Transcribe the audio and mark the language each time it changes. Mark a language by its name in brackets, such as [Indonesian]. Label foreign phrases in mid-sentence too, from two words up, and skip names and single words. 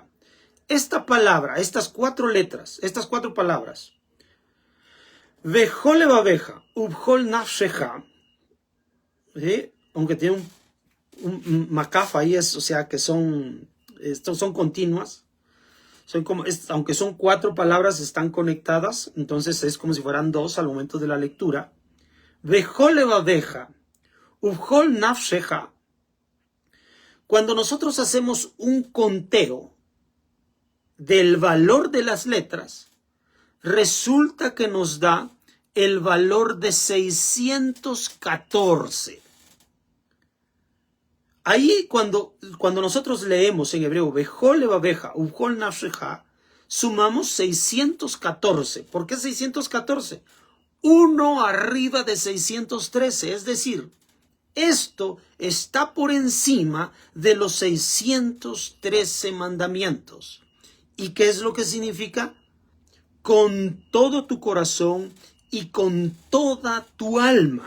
[Spanish] Esta palabra, estas cuatro letras, estas cuatro palabras, [Hebrew] ובכל לבבך ובכל נפשך, [Spanish] ¿sí? Aunque tiene un makaf ahí, o sea que son continuas. Aunque son cuatro palabras, están conectadas, entonces es como si fueran dos al momento de la lectura. [Hebrew] ובכל לבבך, ובכל נפשך. [Spanish] Cuando nosotros hacemos un conteo del valor de las letras, resulta que nos da el valor de 614. Ahí cuando nosotros leemos en hebreo [Hebrew] ובכל לבבך, ובכל נפשך, [Spanish] sumamos 614. ¿Por qué 614? Uno arriba de 613, es decir, esto está por encima de los 613 mandamientos. ¿Y qué es lo que significa? Con todo tu corazón y con toda tu alma.